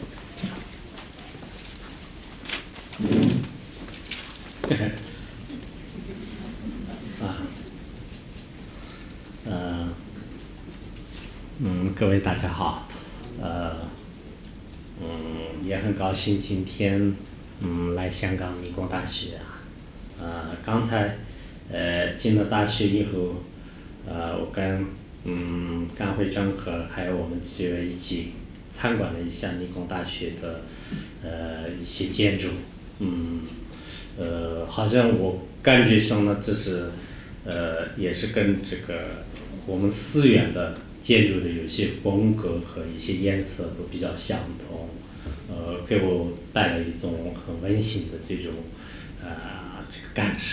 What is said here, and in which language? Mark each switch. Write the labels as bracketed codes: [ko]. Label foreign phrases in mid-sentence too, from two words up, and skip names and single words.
[zh] 各位大家好，也很高興今天來香港理工大學啊，剛才進了大學以後，我跟甘会长和还有我们几位一起参观了一下理工大学的一些建筑，好像我感觉上呢，这是也是跟这个我们思源的建筑的有些风格和一些颜色都比较相同，给我带来一种很温馨的这种这个感受。